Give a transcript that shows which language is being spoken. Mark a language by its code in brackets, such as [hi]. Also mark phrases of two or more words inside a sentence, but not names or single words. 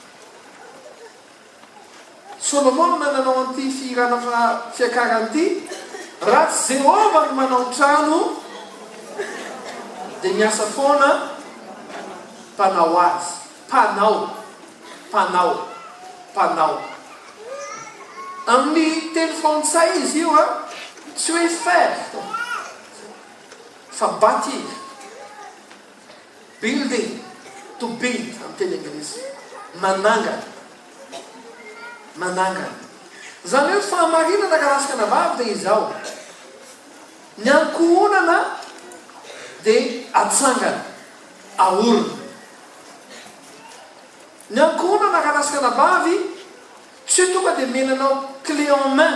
[mg] Solomon nanao an'ity firana fiakarana ity: raha tsy Jehova no manao trano, dia miasa foana mpanao azy. Panao. Amin'ny teny frantsay izy io tsy hoe faire fa bâtir. [en] Building, to build [mg] amin'ny teny anglisy. Manangana. Zany hoe fahamarinana karasikana vavy dia izao: ny ankonana dia atsangana, aorona. Ny ankonana karasikana vavy tsy tonga dia menanao [fr] clé en main.